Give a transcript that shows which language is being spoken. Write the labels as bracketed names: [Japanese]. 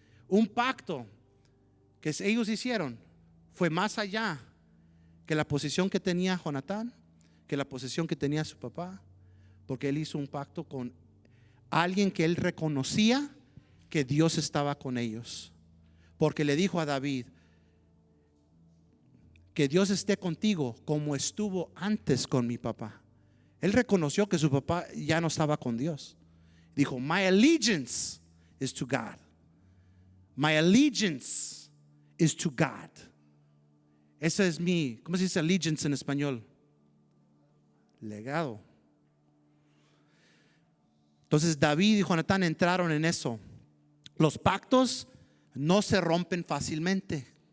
[Spanish] Un pacto que ellos hicieron fue más allá que la posición que tenía Jonatán, que la posición que tenía su papá, porque él hizo un pacto con alguien que él reconocía que Dios estaba con ellos. Porque le dijo a David: que Dios esté contigo como estuvo antes con mi papá. Él reconoció que su papá ya no estaba con Dios. [English] Dijo: my allegiance is to God. My allegiance is to God. [Spanish] Ese es mi, ¿cómo se dice allegiance en español? Legado. Entonces David y Jonatán entraron en eso. Los pactos no se rompen fácilmente.